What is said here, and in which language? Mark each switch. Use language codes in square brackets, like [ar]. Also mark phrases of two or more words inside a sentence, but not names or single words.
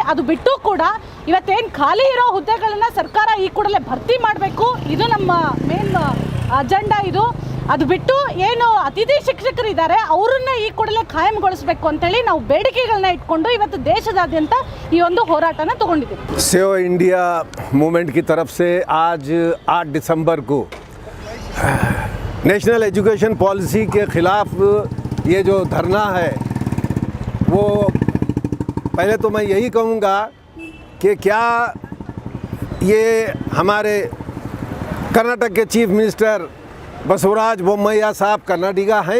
[kn] ಅದು ಬಿಟ್ಟು ಕೂಡ ಇವತ್ತೇನು ಖಾಲಿ ಇರೋ ಹುದ್ದೆಗಳನ್ನು ಸರ್ಕಾರ ಈ ಕೂಡಲೇ ಭರ್ತಿ ಮಾಡಬೇಕು, ಇದು ನಮ್ಮ [en] main agenda. [kn] ಇದು ಅದು ಬಿಟ್ಟು ಏನು ಅತಿಥಿ ಶಿಕ್ಷಕರು ಇದ್ದಾರೆ ಅವರನ್ನ ಈ ಕೂಡಲೇ ಕಾಯಂಗೊಳಿಸಬೇಕು ಅಂತೇಳಿ ನಾವು ಬೇಡಿಕೆಗಳನ್ನ ಇಟ್ಕೊಂಡು ಇವತ್ತು ದೇಶದಾದ್ಯಂತ ಈ ಒಂದು ಹೋರಾಟನ ತಗೊಂಡಿದ್ದೀವಿ. [hi] सेव इंडिया मूवमेंट की तरफ से आज 8 दिसंबर को नेशनल एजुकेशन पॉलिसी के ख़िलाफ़ ये जो धरना है वो पहले तो मैं यही कहूँगा कि क्या ये हमारे कर्नाटक के [en] chief minister [hi] बसवराज बोम्मैया साहब कर्नाटका हैं?